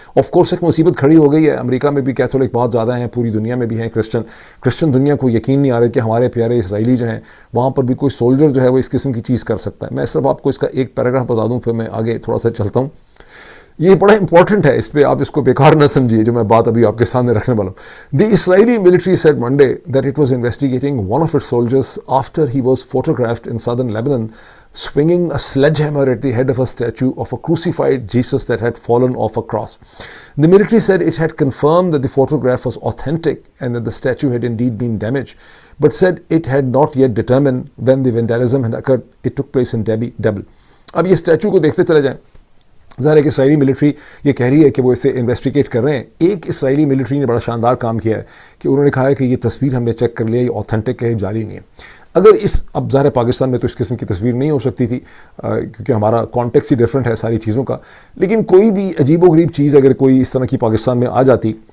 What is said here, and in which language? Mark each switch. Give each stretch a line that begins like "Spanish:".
Urdu: Of course ایک مصیبت کھڑی ہو گئی ہے. امریکہ میں بھی کیتھولک بہت زیادہ ہیں, پوری دنیا میں بھی ہیں کرسچن دنیا کو یقین نہیں آ رہا کہ ہمارے پیارے اسرائیلی جو ہیں وہاں پر بھی کوئی سولجر جو ہے وہ اس قسم کی چیز کر سکتا ہے. میں صرف آپ کو اس کا ایک پیراگراف بتا دوں, پھر میں آگے تھوڑا سا چلتا ہوں. یہ بڑا امپورٹنٹ ہے, اس پہ آپ اس کو بیکار نہ سمجھیے جو میں بات ابھی آپ کے سامنے رکھنے والا ہوں.
English: The Israeli military said Monday that it was investigating one of its soldiers after he was photographed in southern Lebanon swinging a sledgehammer at the head of a statue of a crucified Jesus that had fallen off a cross. The military said it had confirmed that the photograph was authentic and that the statue had indeed been damaged, but said it had not yet determined when the vandalism had occurred. It took place in Debel.
Urdu: اب یہ statue کو دیکھتے چلے جائیں. ظاہر ہے کہ اسرائیلی military یہ کہہ رہی ہے کہ وہ اسے انویسٹیگیٹ کر رہے ہیں. ایک اسرائیلی ملٹری نے بڑا شاندار کام کیا ہے کہ انہوں نے کہا ہے کہ یہ تصویر ہم نے چیک کر لیا, یہ آتھینٹک ہے, جعلی نہیں ہے. اگر اب ظاہر پاکستان میں تو اس قسم کی تصویر نہیں ہو سکتی تھی کیونکہ ہمارا کانٹیکس ہی ڈفرینٹ ہے ساری چیزوں کا, لیکن کوئی بھی عجیب و غریب چیز اگر کوئی اس طرح کی پاکستان میں آ جاتی